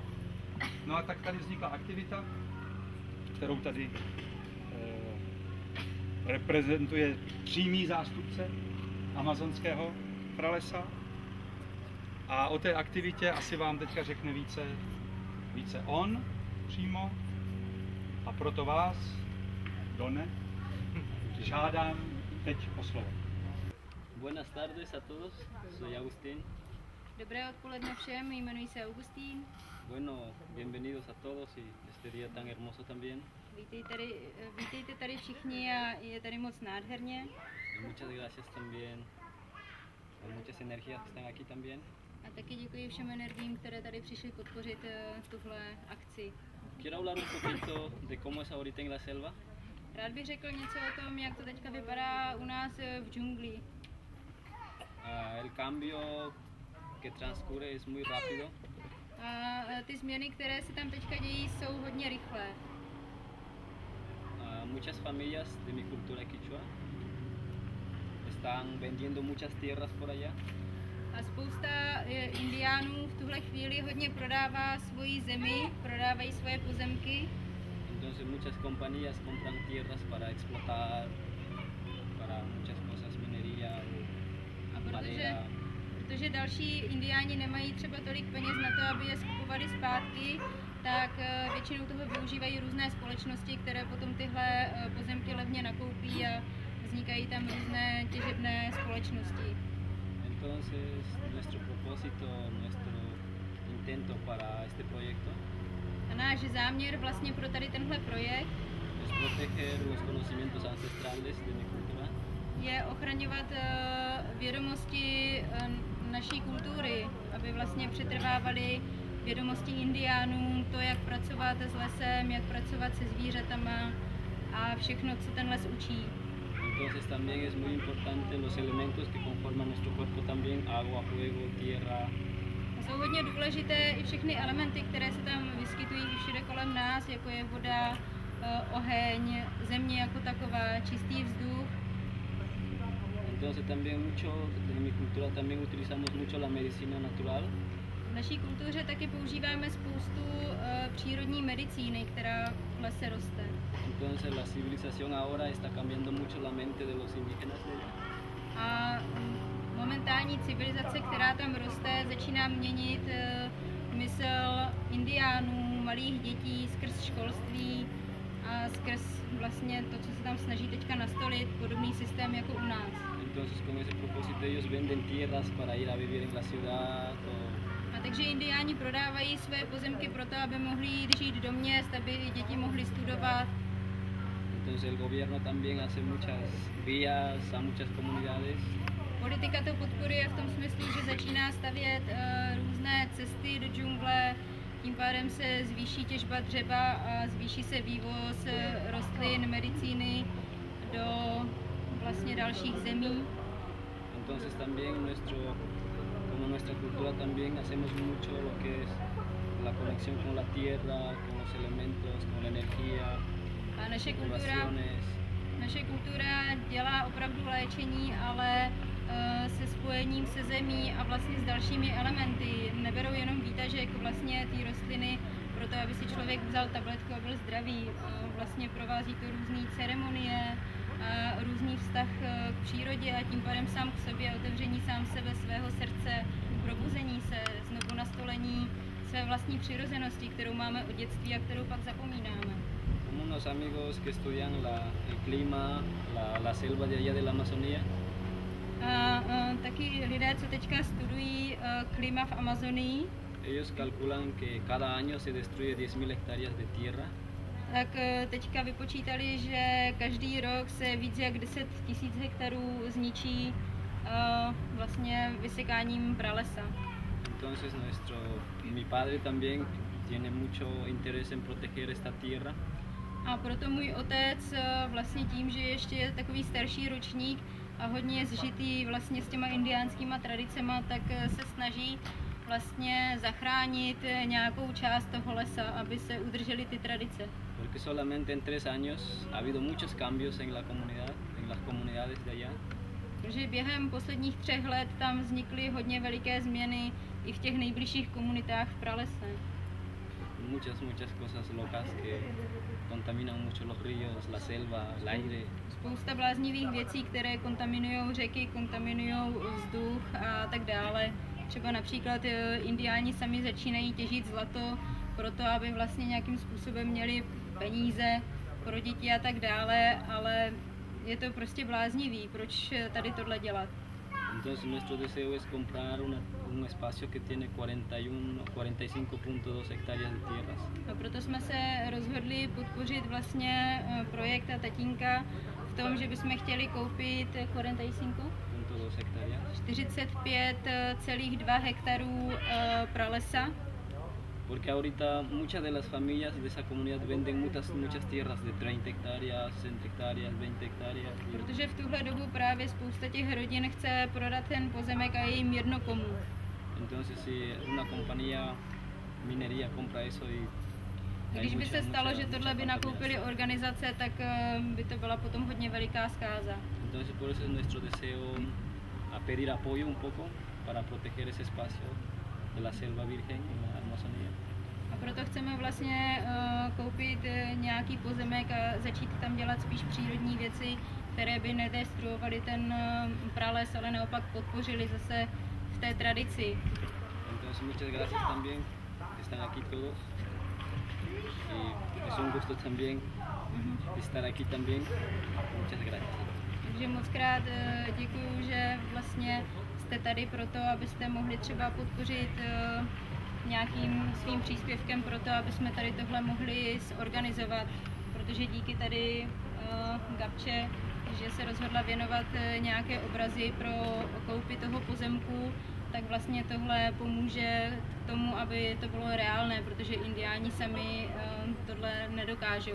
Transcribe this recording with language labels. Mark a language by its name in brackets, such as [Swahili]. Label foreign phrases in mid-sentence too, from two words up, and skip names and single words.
[Czech] No a tak tady vznikla aktivita, kterou tady reprezentuje přímý zástupce amazonského pralesa. A o té aktivitě asi vám teďka řekne více on přímo. A proto vás, Done, žádám teď o slovo. [Spanish] Buenas tardes a todos, soy Agustín. [Czech] Dobré odpoledne všem, jmenuji se Augustín. [Spanish] Bueno, bienvenidos a todos y este día tan hermoso también. [Czech] Vítejte tady všichni a je tady moc nádherně. [Spanish] Y muchas gracias también a muchas energías que están aquí también. [Czech] A taky děkuji všem energiím, které tady přišly podpořit tuhle akci. [Spanish] Quiero hablar un poquito de cómo es ahorita en la selva. [Czech] Rád bych řekl něco o tom, jak to teďka vypadá u nás v džungli. [Spanish] El cambio que transcurre es muy rápido. [Czech] A ty změny, které se tam teďka dějí, jsou hodně rychlé. [Spanish] Muchas familias de mi cultura quichua están vendiendo muchas tierras por allá. [Czech] A spousta indiánů v tuhle chvíli hodně prodává svoji zemi, prodávají svoje pozemky. [Spanish] Entonces muchas compañías compran tierras para explotar, para muchas cosas, minería o madera. [Czech] Protože další indiáni nemají třeba tolik peněz na to, aby je skupovali zpátky, tak většinou toho využívají různé společnosti, které potom tyhle pozemky levně nakoupí a vznikají tam různé těžebné společnosti. [Spanish] Entonces, nuestro propósito, nuestro intento para este proyecto [Czech] A náš záměr vlastně pro tady tenhle projekt [Spanish] es proteger los conocimientos ancestrales de mi cultura [Czech] je ochraňovat vědomosti naší kultury, aby vlastně přetrvávaly vědomosti indiánů, to, jak pracovat s lesem, jak pracovat se zvířatama a všechno, co ten les učí. [Spanish] Entonces también es muy importante los elementos que conforman nuestro cuerpo también, agua, fuego, tierra. [Czech] A jsou hodně důležité i všechny elementy, které se tam vyskytují všude kolem nás, jako je voda, oheň, země jako taková, čistý vzduch. [Spanish] Entonces también mucho, en mi cultura también utilizamos mucho la medicina natural. [Czech] V naší kultuře taky používáme spoustu přírodní medicíny, která v lese roste. [Spanish] Entonces la civilización ahora está cambiando mucho la mente de los indígenas de allá. [Czech] A momentální civilizace, která tam roste, začíná měnit mysl indiánů, malých dětí skrz školství a skrz vlastně to, co se tam snaží teďka nastolit, podobný systém jako u nás. [Spanish] Entonces con ese propósito ellos venden tierras para ir a vivir en la ciudad. [Czech] A takže indiáni prodávají své pozemky proto, aby mohli jít žít do měst, aby i děti mohly studovat. [Spanish] Entonces el gobierno también hace muchas vías a muchas comunidades. [Czech] Politika to podporuje v tom smyslu, že začíná stavět různé cesty do džungle, tím pádem se zvýší těžba dřeva a zvýší se vývoz rostlin, medicíny do vlastně dalších zemí. [Spanish] Entonces también como nuestra cultura también hacemos mucho lo que es la conexión con la tierra, con los elementos, con la energía, [Czech] A [Spanish] curaciones. [Czech] naše kultura dělá opravdu léčení, ale se spojením se zemí a vlastně s dalšími elementy. Neberou jenom výtažek vlastně ty rostliny proto, aby si člověk vzal tabletku a byl zdravý. Vlastně provází to různé ceremonie, různý vztah k přírodě a tím pádem sám k sobě, otevření sám sebe, svého srdce, probuzení se, znovu nastolení své vlastní přirozenosti, kterou máme od dětství a kterou pak zapomínáme. [Spanish] Como unos amigos que estudian el clima, la selva de allá de la Amazonía. [Czech] Taky lidé, co teďka studují klima v Amazonii, [Spanish] Ellos calculan que cada año se destruye 10.000 hectáreas de tierra. [Czech] tak teďka vypočítali, že každý rok se víc jak 10 000 hektarů zničí vlastně vysekáním pralesa. [Spanish] Entonces mi padre también tiene mucho interés en proteger esta tierra. [Czech] A proto můj otec vlastně tím, že ještě je takový starší ročník a hodně zžitý vlastně s těma indiánskýma tradicema, tak se snaží vlastně zachránit nějakou část toho lesa, aby se udržely ty tradice. [Spanish] Porque solamente en 3 años ha habido muchos cambios en la comunidad, en las comunidades de allá. [Czech] Protože během posledních 3 let tam vznikly hodně veliké změny i v těch nejbližších komunitách v pralese. [Spanish] Muchas cosas locas que contaminan mucho los ríos, la selva, el aire. [Czech] Spousta bláznivých věcí, které kontaminují řeky, kontaminují vzduch a tak dále. Třeba například indiáni sami začínají těžit zlato proto, aby vlastně nějakým způsobem měli peníze pro děti a tak dále, ale je to prostě bláznivý, proč tady tohle dělat. [Spanish] Entonces nuestro deseo es comprar un espacio que tiene 45.2 hectáreas de tierras. [Czech] A proto jsme se rozhodli podpořit vlastně projekt a tatínka v tom, že bychom chtěli koupit 45,2 hektarů pralesa. [Spanish] Porque ahorita muchas de las familias de esa comunidad venden muchas tierras de 30 hectáreas, 60 hectáreas, 20 hectáreas. [Czech] Protože v tuhle dobu právě spousta těch rodin chce prodat ten pozemek a je jim jedno komu. [Spanish] Entonces si una compañía minería compra eso y [Czech] když by se stalo, že tohle by nakoupili organizace, tak by to byla potom hodně veliká zkáza. [Spanish] Entonces por eso es nuestro deseo a pedir apoyo un poco para proteger ese espacio de la selva virgen en la Amazonía. [Czech] A proto chceme vlastně koupit nějaký pozemek a začít tam dělat spíš přírodní věci, které by nedestruovaly ten prales, ale naopak podpořili zase v té tradici. [Spanish] Entonces muchas gracias también, están aquí todos. Y es un gusto también estar aquí también. Muchas gracias. [Czech] Takže moc krát děkuju, že vlastně jste tady proto, abyste mohli třeba podpořit nějakým svým příspěvkem pro to, aby jsme tady tohle mohli zorganizovat, protože díky tady Gabče, že se rozhodla věnovat nějaké obrazy pro koupy toho pozemku, tak vlastně tohle pomůže k tomu, aby to bylo reálné, protože indiáni sami tohle nedokážou.